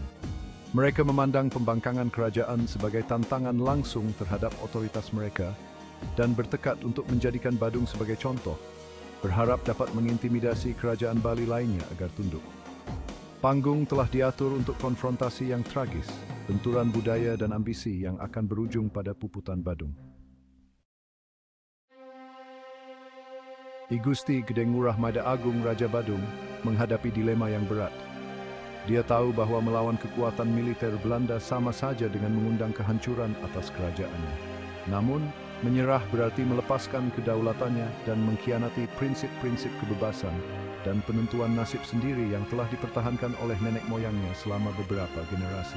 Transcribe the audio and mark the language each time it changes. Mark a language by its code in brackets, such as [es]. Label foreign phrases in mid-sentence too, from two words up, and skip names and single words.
[id] Mereka memandang pembangkangan kerajaan sebagai tantangan langsung terhadap otoritas mereka dan bertekad untuk menjadikan Badung sebagai contoh, berharap dapat mengintimidasi kerajaan Bali lainnya agar tunduk. Panggung telah diatur untuk konfrontasi yang tragis, benturan budaya dan ambisi yang akan berujung pada Puputan Badung. I Gusti Gede Ngurah Made Agung Raja Badung menghadapi dilema yang berat. Dia tahu bahwa melawan kekuatan militer Belanda sama saja dengan mengundang kehancuran atas kerajaannya. Namun, menyerah berarti melepaskan kedaulatannya dan mengkhianati prinsip-prinsip kebebasan dan penentuan nasib sendiri yang telah dipertahankan oleh nenek moyangnya selama beberapa generasi.